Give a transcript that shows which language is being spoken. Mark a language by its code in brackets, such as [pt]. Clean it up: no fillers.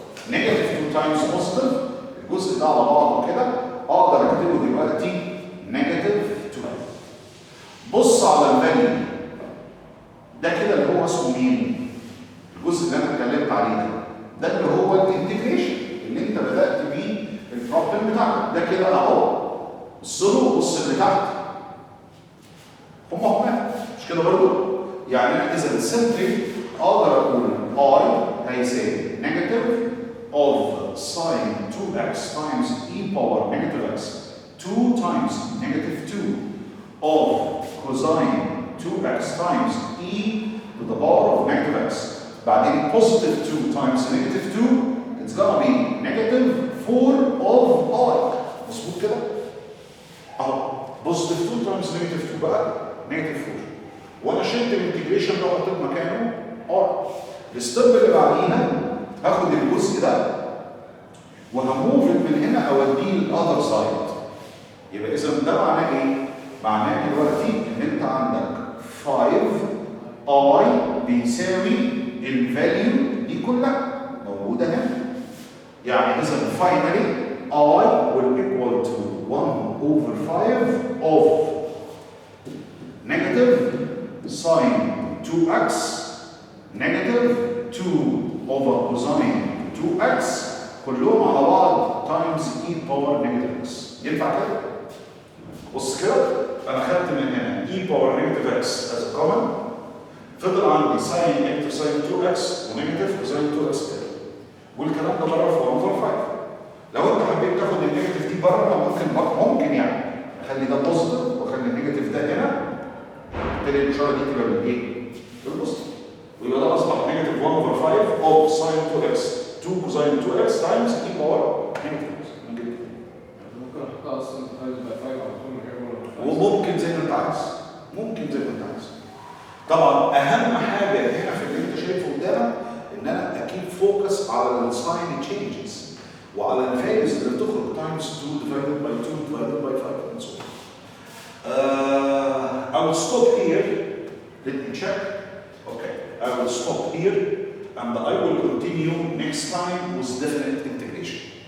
[ar] نيجاتيف 2 تايمز بوزيتيف الجزء ده على بعضه كده اقدر اكتبه دلوقتي نيجاتيف 2. بص على الفاليو ده كده اللي هو اسمه مين؟ الجزء اللي انا اتكلمت عليه ده اللي هو الانتجريشن اللي انت بدات بيه البروبلم بتاعك ده كده اهو. بص له بص اللي تحت هما مش كده برضه؟ يعني انا اذا سمبلي اقدر اقول I هيساوي [en] Negative of sine 2x times e power negative x 2 times negative 2 of cosine 2x times e to the power of negative x. بعدين positive 2 times negative 2 it's gonna be negative 4 of I. [ar] مظبوط كده؟ اهو [en] positive 2 times negative 2 [ar] بقى negative 4 وانا شلت الانتجريشن ده وحطيت مكانه R. الستيب اللي بعديها هاخد الجزء ده وهموف من هنا اوديه الاذر سايد. يبقى اذا ده معناه ايه؟ معناه دلوقتي ان انت عندك 5 I بيساوي الفاليو دي كلها موجوده هنا. يعني اذا [en] finally I will equal to 1 over 5 of negative sine 2x negative 2 over cosine 2x [ar] كلهم على بعض [en] Times e power negative x. [ar] ينفع كده؟ بص كده انا خدت من هنا e باور نيجاتيف x [en] as a common [ar] فضل عندي ساين نيجاتيف ساين 2x ونيجاتيف كوساين 2x كده والكلام ده بره في 1 over 5. لو انت حبيت تاخد النيجاتيف دي بره ممكن يعني اخلي ده بوزيتيف واخلي النيجاتيف ده هنا بالتالي الاشاره دي تبقى بالايه؟ بالبوزيتيف ويبقى ده اصبح نيجاتيف [en] 1 over 5 of [ar] ساين 2x 2 كوساين 2x تايمز e باور نيجاتيف ممكن احطها اصلا تايمز باي 5 على طول من غير وممكن زي ما انت عايز طبعا اهم حاجه هنا في اللي انت شايفه قدامك ان انا اكيد فوكس على الساين تشينجز وعلى الفاليوز اللي بتخرج تايمز 2 [en] divided by 2 divided by 5 and so on. I will stop here. Let me check. Okay, I will stop here and I will continue next time with definite integration.